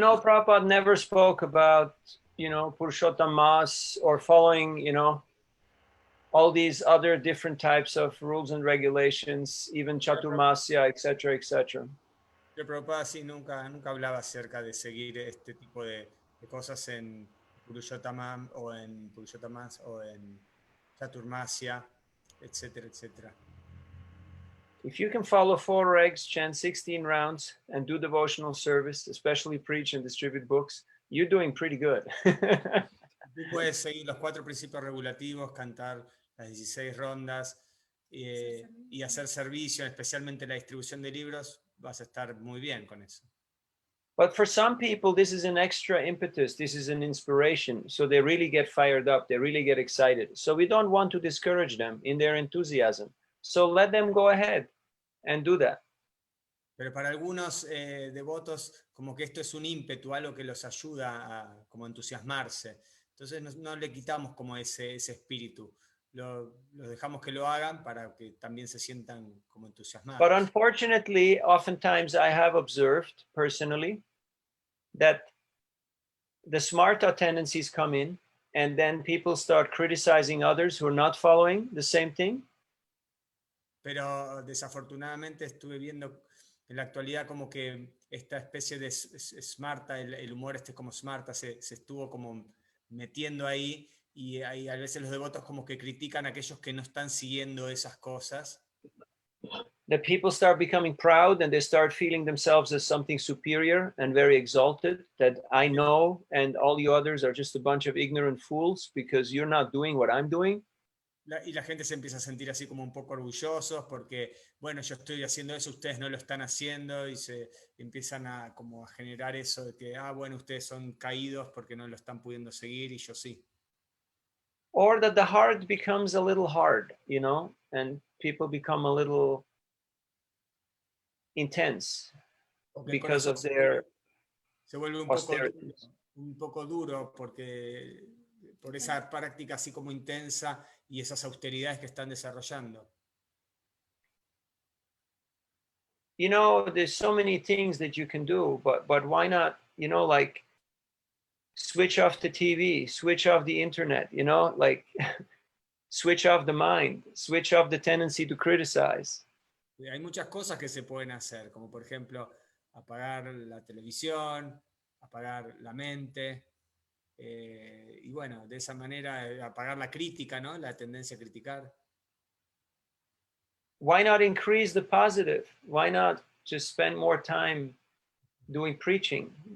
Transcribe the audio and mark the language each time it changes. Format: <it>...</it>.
<en>No, Prabhupada never spoke about, Purushottam Mass or following, all these other different types of rules and regulations, even Chaturmasya, etc., etc.</en> <es>Srila Prabhupada sí nunca hablaba acerca de seguir este tipo de cosas en Purushottam o en Purushottamas o en Chaturmasya, etcétera, etcétera.</es> <en>If you can follow 4 regs, chant 16 rounds, and do devotional service, especially preach and distribute books, you're doing pretty good.</en> <es>Tú puedes seguir los 4 principios regulativos, cantar las 16 rondas y hacer servicio, especialmente la distribución de libros, vas a estar muy bien con eso.</es> <en>But for some people, this is an extra impetus. This is an inspiration. So they really get fired up. They really get excited. So we don't want to discourage them in their enthusiasm. So let them go ahead and do that.</en> <es>Pero para algunos devotos, como que esto es un ímpetu, algo que los ayuda a como entusiasmarse. Entonces no le quitamos como ese espíritu. Los dejamos que lo hagan para que también se sientan como entusiasmados.</es> <en>But unfortunately, oftentimes I have observed personally that the smarta tendencies come in and then people start criticizing others who are not following the same thing.</en> <es>Pero desafortunadamente estuve viendo en la actualidad como que esta especie de smarta, el humor como smarta se estuvo como metiendo ahí y a veces los devotos como que critican a aquellos que no están siguiendo esas cosas.</es> <en>That people start becoming proud and they start feeling themselves as something superior and very exalted, that I know and all you others are just a bunch of ignorant fools because you're not doing what I'm doing.</en> <es>Y la gente se empieza a sentir así como un poco orgullosos porque, bueno, yo estoy haciendo eso, ustedes no lo están haciendo y se empiezan a como a generar eso de que, bueno, ustedes son caídos porque no lo están pudiendo seguir y yo sí.</es> <en>Or that the heart becomes a little hard, and people become a little intense because of their</en> <es>se vuelve un poco duro porque por esa práctica así como intensa y esas austeridades que están desarrollando.</es> <en>There's so many things that you can do, but why not, like switch off the TV, switch off the internet, like switch off the mind, switch off the tendency to criticize.</en> <es>Hay muchas cosas que se pueden hacer, como por ejemplo apagar la televisión, apagar la mente, y bueno, de esa manera apagar la crítica, ¿no? La tendencia a criticar.</es> <en>Why not increase the positive? Why not just spend more time doing preaching,</en>